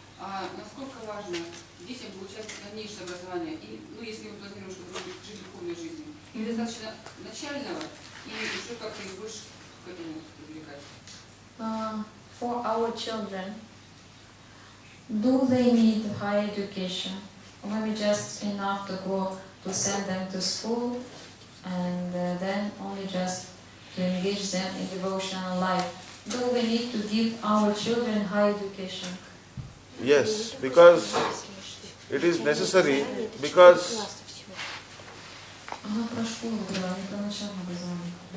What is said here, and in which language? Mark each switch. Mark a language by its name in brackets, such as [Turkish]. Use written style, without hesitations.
[Russian] Насколько важно детям получать дальнейшее образование? И, если мы планируем, чтобы жить духовной жизнью, или достаточно начального, или уже как-то их больше к этому привлекать? [English] For our children, do they need higher education? Or maybe just enough to go to send them to school and then only just to engage them in devotional life? Do we need to give our children high education? Yes, because it is necessary, because [Russian] Она про школу говорила, не про начальное образование.